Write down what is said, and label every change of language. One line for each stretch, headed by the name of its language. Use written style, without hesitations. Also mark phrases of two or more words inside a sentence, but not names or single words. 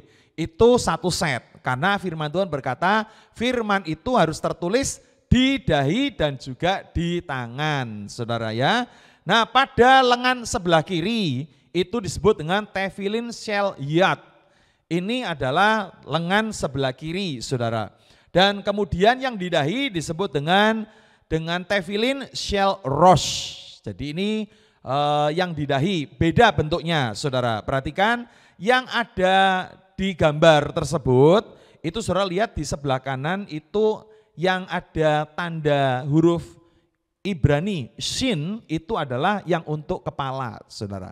Indonesian: Itu satu set, karena firman Tuhan berkata firman itu harus tertulis di dahi dan juga di tangan, saudara ya. Nah pada lengan sebelah kiri itu disebut dengan
Hebrew: תפילין של יד.
Indonesian: Ini adalah lengan sebelah kiri, saudara. Dan kemudian yang di dahi disebut dengan
Hebrew: תפילין של ראש.
Indonesian: Jadi ini yang di dahi beda bentuknya, saudara. Perhatikan yang ada di gambar tersebut itu saudara lihat di sebelah kanan itu yang ada tanda huruf Ibrani shin, itu adalah yang untuk kepala, saudara.